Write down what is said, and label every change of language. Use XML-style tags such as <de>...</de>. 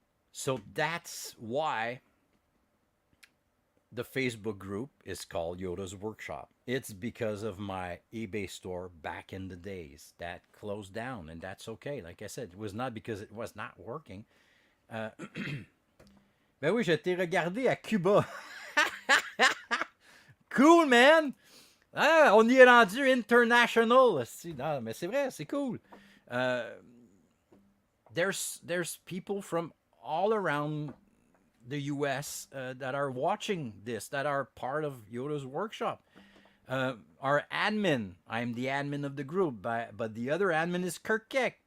<en>So that's why the Facebook group is called Yoda's Workshop. It's because of my eBay store back in the days that closed down, and that's okay. Like I said, it was not because it was not working.</en> <fr>Euh, ben oui, je t'ai regardé à Cuba. Cool, man! Ah, on y est rendu international. Non, mais c'est vrai, c'est cool.</fr> <en>Uh, there's people from all around the U.S. That are watching this, that are part of Yoda's workshop. Our admin, I'm the admin of the group, but the other admin is Kirk Keck.</en>